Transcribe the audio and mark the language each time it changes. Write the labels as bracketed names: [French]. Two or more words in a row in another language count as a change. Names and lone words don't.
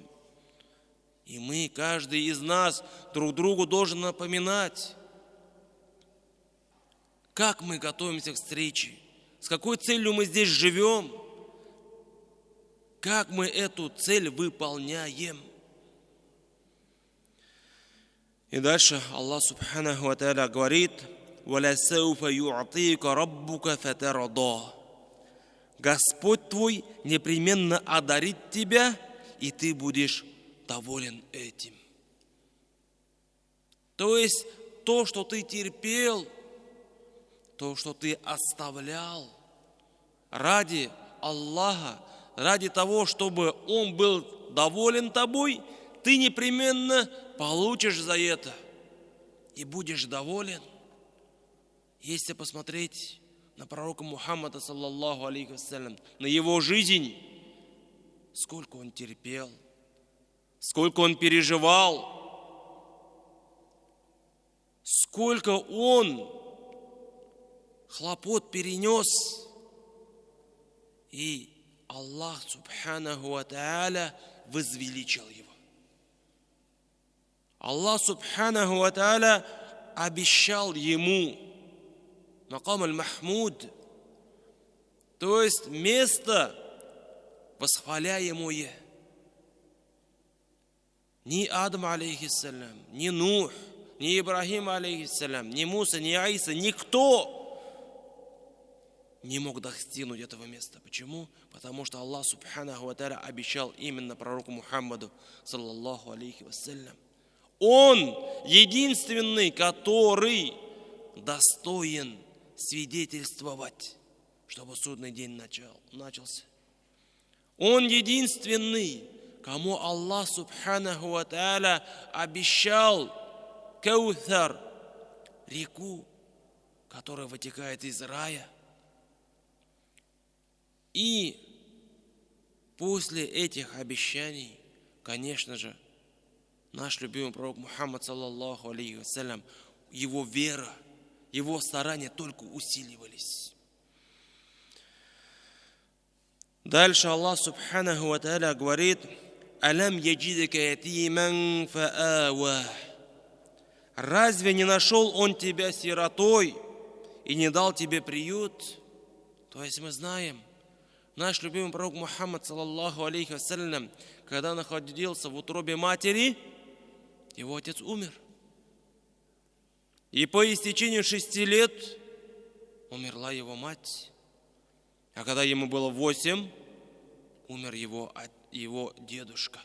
[Russian] И мы, каждый из нас, друг другу должен напоминать, как мы готовимся к встрече, с какой целью мы здесь живем, как мы эту цель выполняем. И дальше [Arabic] الله سبحانه وتعالى говорит: وَلَسَوْفَ يُعْطِيكَ رَبُّكَ فَتَرْضَى. [Russian] Господь твой непременно одарит тебя, и ты будешь доволен этим. То есть то, что ты терпел, то, что ты оставлял ради Аллаха, ради того, чтобы Он был доволен тобой, ты непременно получишь за это и будешь доволен. Если посмотреть на пророка Мухаммада, [Arabic] صلى الله عليه وسلم, [Russian] на его жизнь, сколько он терпел, сколько он переживал, сколько он хлопот перенес. И [Arabic] الله سبحانه وتعالى [Russian] возвеличил его. [Arabic] الله سبحانه وتعالى [Russian] обещал ему [Arabic] مقام المحمود, [Russian] то есть место восхваляемое. Ни Адам, алейхиссалям, ни Нух, ни Ибрахим, алейхиссалям, ни Муса, ни Аиса, никто не мог достигнуть этого места. Почему? Потому что [Arabic] الله سبحانه وتعالى [Russian] обещал именно пророку Мухаммаду, [Arabic] صلى الله عليه وسلم. [Russian] Он единственный, который достоин свидетельствовать, чтобы судный день начался. Он единственный, кому [Arabic] الله سبحانه وتعالى [Russian] обещал Каутар, реку, которая вытекает из рая. И после этих обещаний, конечно же, наш любимый пророк Мухаммад, [Arabic] صلى الله عليه وسلم, [Russian] его вера, его старания только усиливались. [Arabic] Дальше الله سبحانه وتعالى говорит: «ألم يجدك يتيما فآوى». [Russian] Разве не нашел Он тебя сиротой и не дал тебе приют? То есть мы знаем, наш любимый пророк Мухаммад, [Arabic] صلى الله عليه وسلم, [Russian] когда находился в утробе матери, его отец умер. И по истечению 6 лет умерла его мать. А когда ему было 8, умер его дедушка.